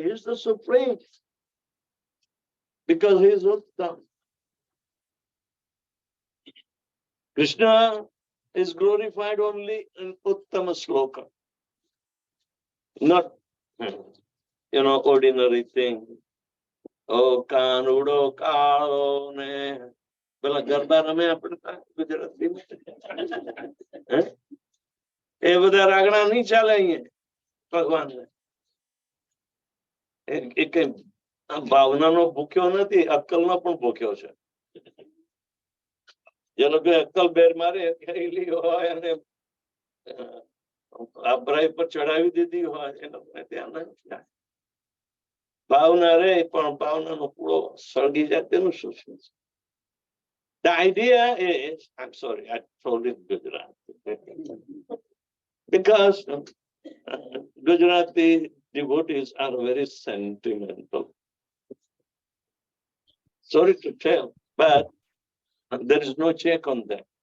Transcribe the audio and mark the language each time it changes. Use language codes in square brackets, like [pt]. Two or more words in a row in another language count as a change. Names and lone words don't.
[en] He is the supreme. Because he is Uttam. Krishna is glorified only in Uttama Sloka. Not, ordinary thing. [gu] Oh, કાનુડો કાળો ને. બેલા ગરબા રમે [hi] apna Gujarati mein. [gu] એ બધા રાગણા નહીં ચાલે અહીંયા ભગવાન એ કઈ ભાવનાનો ભૂખ્યો નથી, અક્કલનો પણ ભૂખ્યો છે. જે લોકો અક્કલ બેર મારે ખાઈ હોય અને આભરાઈ પર ચડાવી દીધી હોય એ લોકોને ત્યાં નથી. ભાવના રે પણ ભાવનાનો પૂળો સળગી જાય તેનું શું છે? [en] The idea is, I'm sorry, I told it Gujarati. Because Gujarati devotees are very sentimental. Sorry to tell, but there is no check on them.